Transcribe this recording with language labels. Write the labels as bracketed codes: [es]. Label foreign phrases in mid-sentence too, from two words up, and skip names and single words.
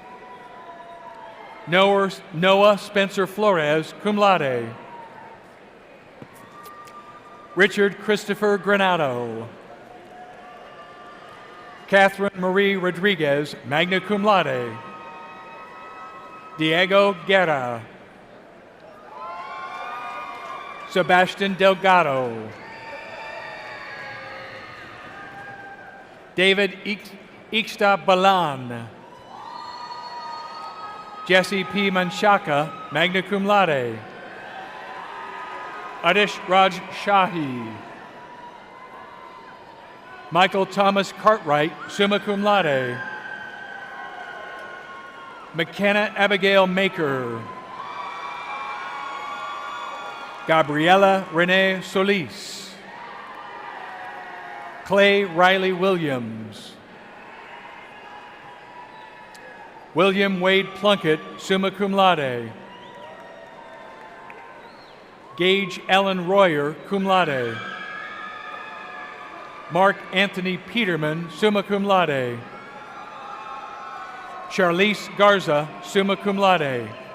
[en] Noah Spencer Flores, [la] cum laude. [en] Richard Christopher Granado. Catherine Marie Rodriguez, [la] magna cum laude. [en] Diego Guerra. Sebastian Delgado. David Ixta Balan. Jesse P. Manshaka, [la] magna cum laude. [en] Adish Raj Shahi. Michael Thomas Cartwright, [la] summa cum laude. [en] McKenna Abigail Maker. Gabriela Renee Solis. Clay Riley Williams. William Wade Plunkett, [la] summa cum laude. [en] Gage Ellen Royer, [la] cum laude. [en] Mark Anthony Peterman, [la] summa cum laude. [en] Charlize Garza, [la] summa cum laude.